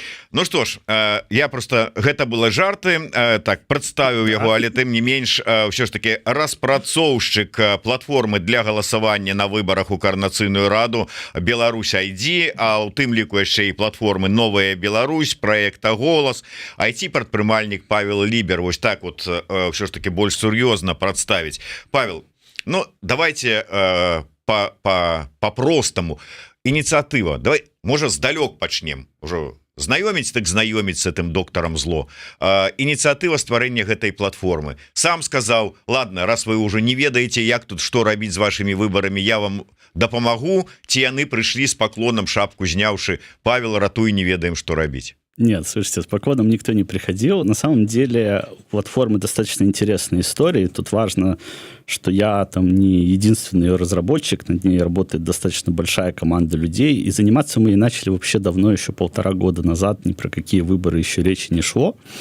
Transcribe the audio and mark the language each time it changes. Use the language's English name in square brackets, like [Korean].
[Belarusian] Ну што ж, я просто, гэта было жарты, так, прадставіў яго, але тым не менш, ўсё ж таки распрацоўшчык платформы для галасавання на выбарах у каардынацыйную раду Беларусь ID, а ў тым ліку яшчэ і платформы Новая Беларусь, проекта Голас, IT-прадпрымальнік Павел Лібер. Вось так вот ўсё ж таки больш сур'ёзна прадставіць. [Russian] Павел, ну давайте по-простому. [Belarusian] Ініцыятыва, давай, можа, здалёк пачнем ужо. Знаёміць, так знаёміць с этим доктором зло. Ініцыятыва стварэння гэтай платформы. Сам сказаў, ладно, раз вы уже не ведаеце, як тут што рабіць з вашими выбарамі, я вам дапамагу, ці яны прыйшлі з паклонам, шапку зняўшы: Павел, ратуй, не ведаем, што рабіць. [Russian] Нет, слушайте, с поклоном никто не приходил. На самом деле у платформы достаточно интересная история. Тут важно, что я там не единственный ее разработчик, над ней работает достаточно большая команда людей. И заниматься мы и начали вообще давно, еще 1,5 года назад. Ни про какие выборы еще речи не шло.